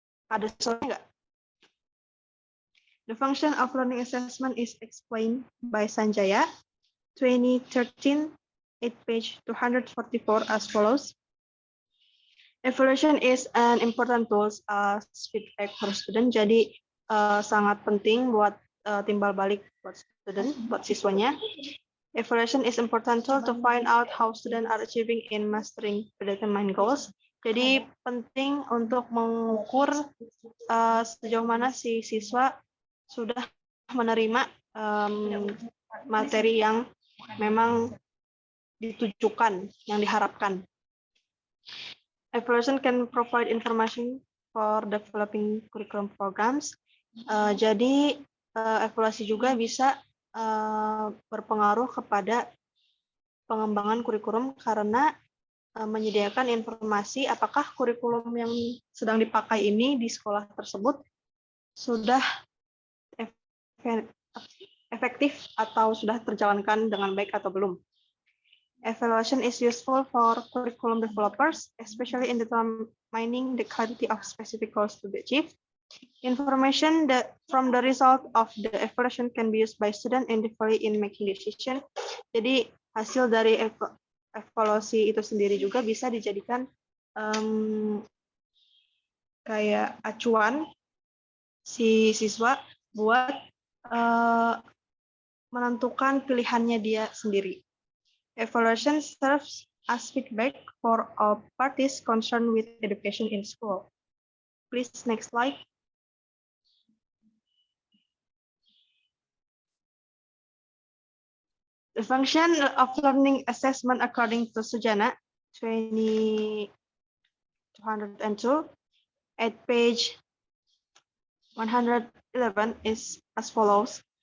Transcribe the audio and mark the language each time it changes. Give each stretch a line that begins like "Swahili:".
Indonesian: Ada soalnya nggak?
English: The function of learning assessment is explained by Sanjaya, 2013, at page 244 as follows. Evaluation is an important tool as feedback for student.
Indonesian: Jadi sangat penting buat timbal balik buat student, buat siswanya.
English: Evaluation is important tool to find out how students are achieving in mastering predetermined goals.
Indonesian: Jadi penting untuk mengukur sejauh mana si siswa sudah menerima materi yang memang ditujukan, yang diharapkan.
English: Evaluation can provide information for developing curriculum programs.
Indonesian: Jadi evaluasi juga bisa berpengaruh kepada pengembangan kurikulum karena menyediakan informasi apakah kurikulum yang sedang dipakai ini di sekolah tersebut sudah efektif atau sudah terjalankan dengan baik atau belum.
English: Evaluation is useful for curriculum developers, especially in determining the quality of specific goals to be achieved. Information from the result of the evaluation can be used by students individually in making decision.
Indonesian: Jadi hasil dari evaluasi itu sendiri juga bisa dijadikan kayak acuan si siswa buat menentukan pilihannya dia sendiri.
English: Evaluation serves as feedback for all parties concerned with education in school. Please, next slide. The function of learning assessment according to Sujana, 202, at page 111 is as follows.